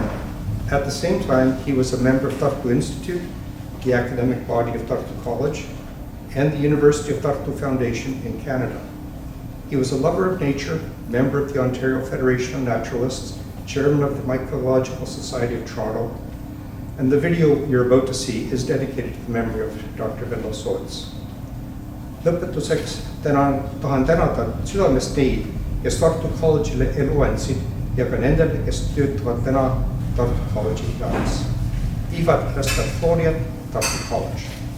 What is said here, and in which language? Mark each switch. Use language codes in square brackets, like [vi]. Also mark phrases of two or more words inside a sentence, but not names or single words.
[en] At the same time, he was a member of Tartu Institute, the academic body of Tartu College, and the University of Tartu Foundation in Canada. He was a lover of nature, member of the Ontario Federation of Naturalists, chairman of the Mycological Society of Toronto, and the video you're about to see is dedicated to the memory of Dr. Venlo Soot. [et] Lõpetuseks tahan tänada südamest neid, kes Tartu College'ile elu andsid ja ka nendele, kes töötavad täna Tartu College'i heaks. Ivat Restorforiat, Tartu College.